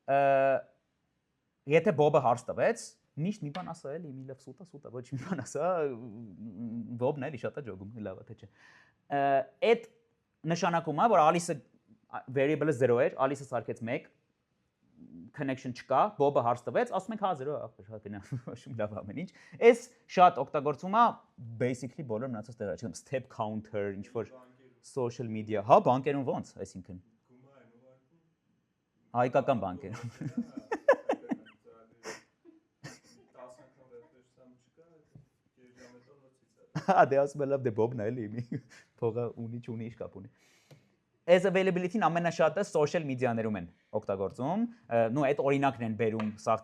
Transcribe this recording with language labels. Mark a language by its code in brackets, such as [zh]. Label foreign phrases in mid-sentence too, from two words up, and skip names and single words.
[hy] եթե Bob-ը հարց տվեց, միշտ մի բան ասա էլի, մի լավ սուտա, ոչ մի բան ասա, Bob-ն էլի շատ է ջոգում, լավ է թե չէ։ Այդ նշանակում է, որ Alice-ը variable-ը 0 էր, Alice-ը սարքեց 1, connection չկա, Bob-ը հարց տվեց, ասում ենք հա 0, շատ գնա, շում լավ ամեն ինչ։ Այս շատ օգտագործում է basically բոլոր մնացած տեղերը, չգիտեմ, [en] step counter, [hy] ինչ որ [en] social media, [hy] հա, բանկերում ոնց, այսինքն հայկական բանկերում։ Հա, դե ասում եմ լավ, դե Bob-ն է էլի, փողը ունի չունի, ինչ կապ ունի։ [en] As availability- [hy] ն ամենաշատը [en] social media- [hy] ներում են օգտագործում, նո այդ օրինակն են բերում, սաղ